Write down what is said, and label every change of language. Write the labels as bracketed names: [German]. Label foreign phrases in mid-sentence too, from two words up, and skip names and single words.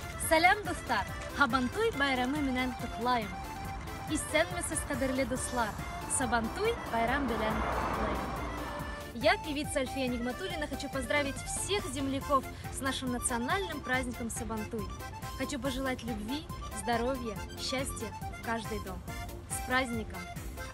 [Tatar] Сәлам, дуслар! Сабантуй байрамы менән котлайым. Исәнмесез, кадерле дуслар! Сабантуй байрам белән котлайым. [Russian] Я, певица Альфия Нигматуллина, хочу поздравить всех земляков с нашим национальным праздником Сабантуй. Хочу пожелать любви, здоровья, счастья в каждый дом. С праздником!